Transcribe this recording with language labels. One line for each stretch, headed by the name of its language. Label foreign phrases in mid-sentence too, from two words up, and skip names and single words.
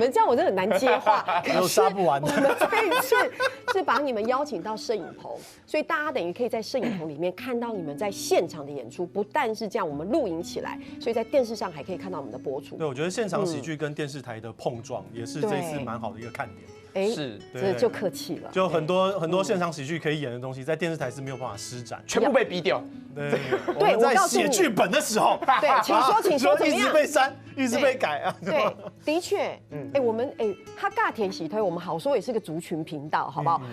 Chinese: 你們這樣我真的很難接話，有殺不完的。我們這一次是把你們邀請到攝影棚，所以大家等於可以在攝影棚裡面看到你們在現場的演出。不但是這樣，我們錄影起來，所以在電視上還可以看到我們的播出。對，我覺得現場喜劇跟電視台的碰撞也是這次蠻好的一個看點。是，这就客气了。就很多现场喜剧可以演的东西，在电视台是没有办法施展，全部被逼掉。对，我们在写剧本的时候，对，请说，一直被删，一直被改啊。对，的确，我们哈尬甜喜推，我们好说也是个族群频道，好不好？